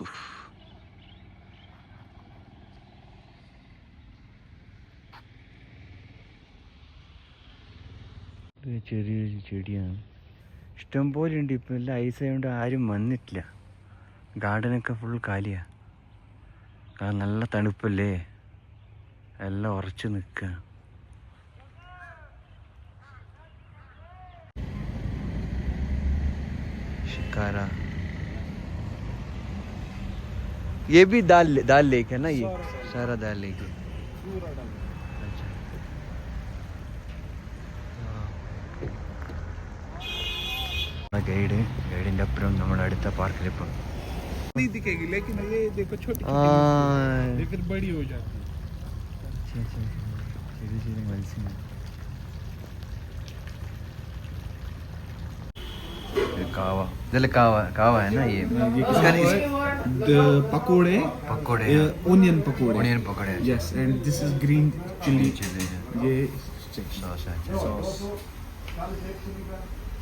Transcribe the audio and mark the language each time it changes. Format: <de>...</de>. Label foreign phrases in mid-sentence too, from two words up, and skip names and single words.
<ml>ചെറിയൊരു ചെടിയാണ്. ഇഷ്ടംപോലെ ഉണ്ട്. ഇപ്പം എല്ലാം ഐസായതുകൊണ്ട് ആരും വന്നിട്ടില്ല. ഗാർഡനൊക്കെ ഫുൾ കാലിയാണ്. കാരണം നല്ല തണുപ്പല്ലേ, എല്ലാം ഉറച്ചു നിൽക്കുക.</ml> <hi>शिकारा ये भी दाल लेक है ना, ये सारा दाल लेक है. अच्छा,</hi> <ml>ഗൈഡിൻ്റെ അപ്പുറം നമ്മുടെ അടുത്ത പാർക്കിലിപ്പം</ml> <hi>नहीं दिखेगी, लेकिन ये देखो छोटी लेकिन बड़ी हो जाती है.</hi> <ml>ചെറിയ ചെറിയ മത്സ്യങ്ങൾ.</ml> <hi>कावा, इधर कावा है ना ये पकोड़े ओनियन पकोड़े.</hi> <en>Yes, and this is green chili.</en> <hi>ये सॉस है.</hi>